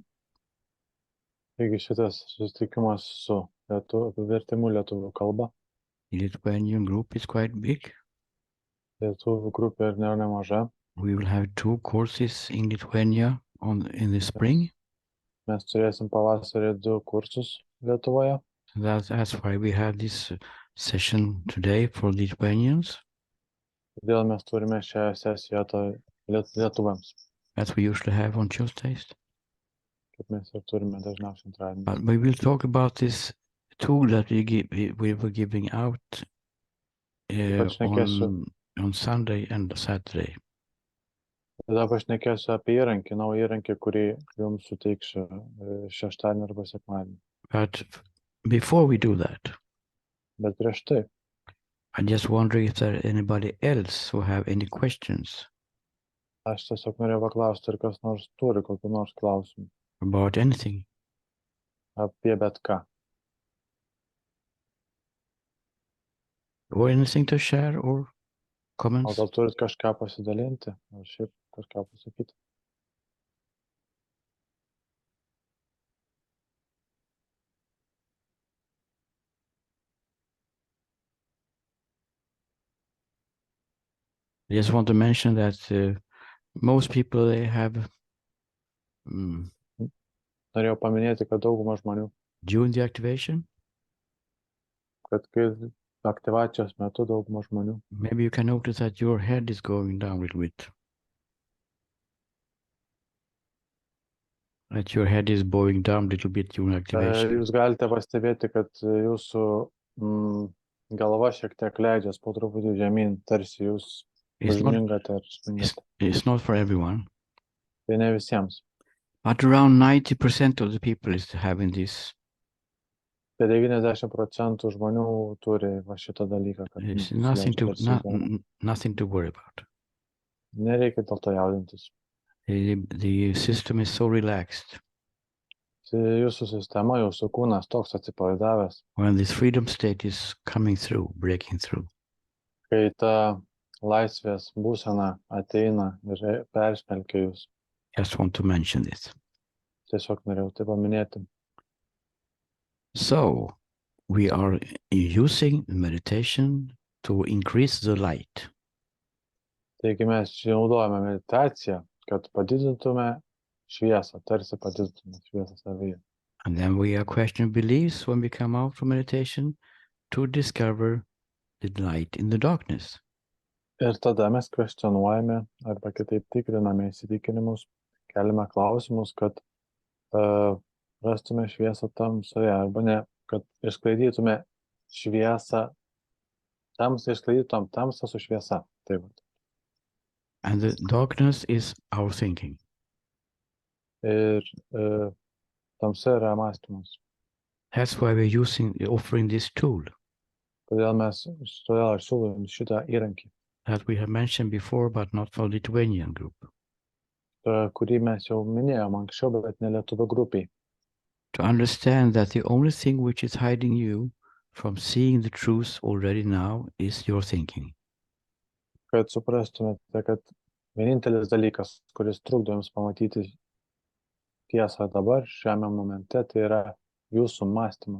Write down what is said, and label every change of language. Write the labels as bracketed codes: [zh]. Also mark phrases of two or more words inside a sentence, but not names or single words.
[lt] Taigi šitas susitikimas su vertimu lietuvių kalba. [en] The Lithuanian group is quite big. [lt] Lietuvių grupė ir nėra nemaža. [en] We will have 2 courses in Lithuania in the spring. [lt] Mes turėsim pavasarį 2 kursus Lietuvoje. [en] That's why we have this session today for Lithuanians. [lt] Todėl mes turime šią sesiją lietuviams, [en] As we usually have on Tuesdays. [lt] kaip mes ir turime dažniausiai antradienį. [en] But we will talk about this tool that we were giving out on Sunday and Saturday. [lt] Tada pašnekėsiu apie įrankį, naują įrankį, kurį jums suteiksiu šeštadienį arba sekmadienį. [en] But before we do that, [lt] Bet prieš tai, [en] I just wonder if there anybody else who have any questions [lt] aš tiesiog norėjau paklausti, ar kas nors turi kokių nors klausimų [en] about anything. [lt] apie bet ką. [en] Or anything to share or [lt] O [en] comments? [lt] gal turit kažką pasidalinti, ar šiaip kažką pasakyti. [en] I just want to mention that most people, they have [lt] Norėjau paminėti, kad dauguma žmonių, [en] during the activation, [lt] kad kai aktyvacijos metu dauguma žmonių, [en] maybe you can notice that your head is going down a little bit. That your head is bowing down a little bit during activation. [lt] jūs galite pastebėti, kad jūsų galva šiek tiek leidžias po truputį žemyn, tarsi jūs užmingate ar spingate. [en] It's not for everyone. [lt] Tai ne visiems. [en] But around 90% of the people is having this. [lt] Tai 90% žmonių turi va šitą dalyką, kad [en] It's [lt] nusileidžia tarsi [en] nothing to worry about. [lt] nereikia dėl to jaudintis. [en] The system is so relaxed. [lt] Jūsų sistema, jūsų kūnas toks atsipalaidavęs, [en] When this freedom state is coming through, breaking through. [lt] kai ta laisvės būsena ateina ir persmelkia jūs. [en] Just want to mention this. [lt] Tiesiog norėjau tai paminėti. [en] So, we are using meditation to increase the light. [lt] Taigi mes naudojame meditaciją, kad padidintume šviesą, tarsi padidintume šviesą savyje. [en] And then we are questioning beliefs when we come out from meditation to discover the light in the darkness. [lt] Ir tada mes kvestionuojame arba kitaip tikriname įsitikinimus, keliame klausimus, kad rastume šviesą tamsoje arba ne, kad išsklaidytume šviesą, išsklaidytum tamsą su šviesa. Taip. [en] And the darkness is our thinking. [lt] Ir tamsa yra mąstymas. [en] That's why we're offering this tool [lt] Todėl aš siūlau jums šitą įrankį, [en] that we have mentioned before, but not for Lithuanian group. [lt] Kurį mes jau minėjom anksčiau, bet ne lietuvių grupiai. [en] To understand that the only thing which is hiding you from seeing the truth already now is your thinking. [lt] Kad suprastumėte, kad vienintelis dalykas, kuris trukdo jums pamatyti tiesą dabar, šiame momente, tai yra jūsų mąstymas.